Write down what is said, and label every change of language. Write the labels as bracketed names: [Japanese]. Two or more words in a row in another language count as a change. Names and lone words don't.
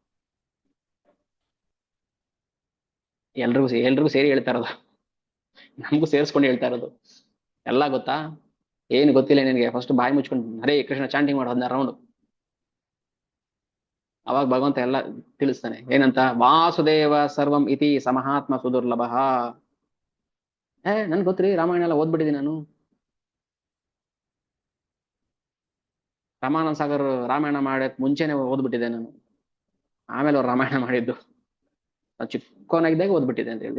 [Kannada] ಎಲ್ರಿಗೂ ಸೇರಿ ಹೇಳ್ತಾ ಇರೋದು, ನಮಗೂ ಸೇರಿಸ್ಕೊಂಡು ಹೇಳ್ತಾ ಇರೋದು. ಎಲ್ಲ ಗೊತ್ತಾ? ಏನು ಗೊತ್ತಿಲ್ಲ ನಿನಗೆ? ಫಸ್ಟ್ ಬಾಯಿ ಮುಚ್ಕೊಂಡು ಹರೇ ಕೃಷ್ಣ ಚಾಂಟಿಂಗ್ ಮಾಡು 16 ರೌಂಡ್. ಅವಾಗ ಭಗವಂತ ಎಲ್ಲ ತಿಳಿಸ್ತಾನೆ. ಏನಂತ? [Sanskrit] ವಾಸುದೇವ ಸರ್ವಂ ಇತಿ ಸಮಹಾತ್ಮ ಸುದುರ್ಲಭ. [Kannada] ನನ್ಗೆ ಗೊತ್ತ್ರಿ, ರಾಮಾಯಣ ಎಲ್ಲ ಓದ್ಬಿಟ್ಟಿದ್ದೀನಿ ನಾನು. ರಾಮಾನಂದ ಸಾಗರ್ ರಾಮಾಯಣ ಮಾಡಕ್ ಮುಂಚೆನೆ ಓದ್ಬಿಟ್ಟಿದ್ದೆ ನಾನು. ಆಮೇಲೆ ಅವ್ರು ರಾಮಾಯಣ ಮಾಡಿದ್ದು ಚಿಕ್ಕವನಾಗಿದ್ದಾಗ ಓದ್ಬಿಟ್ಟಿದೆ ಅಂತ ಹೇಳಿ.